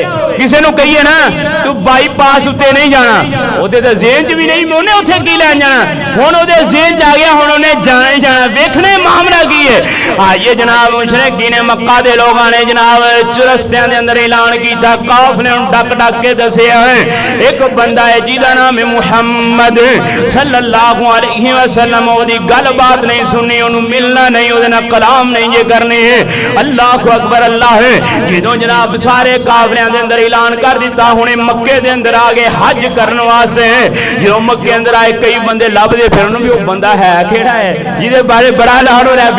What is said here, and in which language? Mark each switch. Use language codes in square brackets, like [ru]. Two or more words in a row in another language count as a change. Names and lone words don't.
[pa] کسی نوں کہیے نا تو بائی پاس اتے نہیں جانا، اوہدے تے ذہن چ بھی نہیں، انہیں اتھے کی لین جانا. ہن اوہدے ذہن چ آ گیا، ہن انہیں جانا ہی جانا. ویکھنے معاملہ کی ہے. آئیے جناب مشرکین مکہ دے لوکاں نے جناب چوراستیاں دے اندر اعلان کیتا، قافلے نوں ڈک ڈک کے دسیا ہے ایک بندہ ہے جیہدا نام ہے محمد [ar] صلى الله عليه وسلم. [pa] اوہدی گل بات نہیں سننی، اونوں ملنا نہیں، اوہدے نال کلام نہیں جے کرنے. [ar] الله أكبر [pa] اللہ ہے. جدوں جناب سارے قافلیاں دے اندر اعلان کر دتا، ہنے مکے دے اندر آ گئے حج کرنے واسطے. جو مکے اندر آئے کئی بندے لبھدے پھرن بھی وہ بندہ ہے کیہڑا ہے جیہدے بارے بڑا لاڑ ہو رہا ہے.